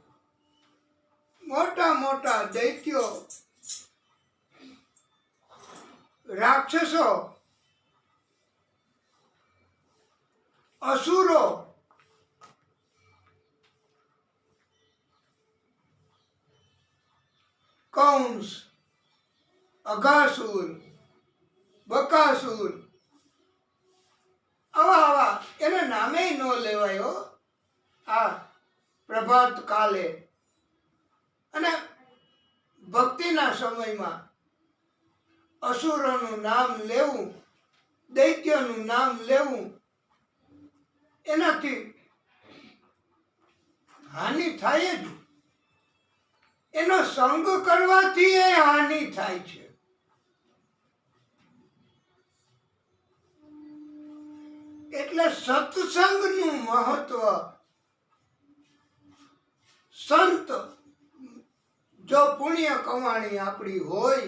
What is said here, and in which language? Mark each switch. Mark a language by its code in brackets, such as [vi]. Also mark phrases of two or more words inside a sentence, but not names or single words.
[gu] મોટા મોટા દૈત્યો, રાક્ષસો, અસુરો, કંસ, અઘાસુર, બકાસુર, આવા આવા એના નામે ન લેવાયો। આ પ્રભાત કાળે અને ભક્તિના સમયમાં અસુરોનું નામ લેવું, દૈત્યોનું નામ લેવું, એનાથી હાનિ થાય જ। એનો સંગ કરવાથી એ હાનિ થાય છે. એટલે સત્સંગનું મહત્વ, સંત જો પુણ્ય કમાણી આપણી હોય,